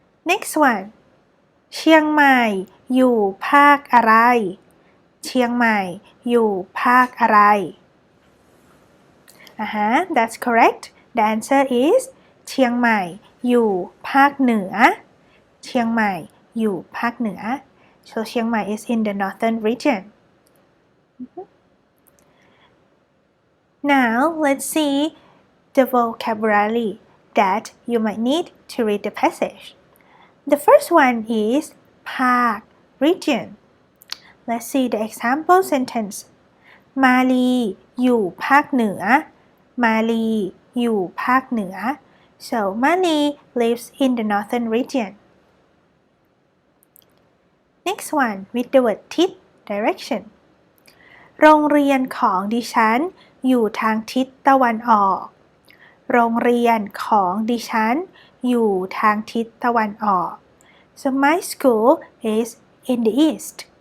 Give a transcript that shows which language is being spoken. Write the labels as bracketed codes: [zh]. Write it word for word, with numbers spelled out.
[en] Next one [th] เชียงใหม่อยู่ภาคอะไร เชียงใหม่อยู่ภาคอะไร [en] Uh-huh, that's correct. The answer is [th] เชียงใหม่อยู่ภาคเหนือ เชียงใหม่อยู่ภาคเหนือ [en] So เชียงใหม่ is in the northern region. Mhm. Now let's see the vocabulary that you might need to read the passage. The first one is ภาค region. Let's see the example sentence. [th] มาลีอยู่ภาคเหนือ มาลีอยู่ภาคเหนือ [en] So Mali lives in the northern region. Next one with the word ทิศ direction. [th] โรงเรียนของดิฉันอยู่ทางทิศตะวันออก โรงเรียนของดิฉันอยู่ทางทิศตะวันออก [en] So my school is in the east.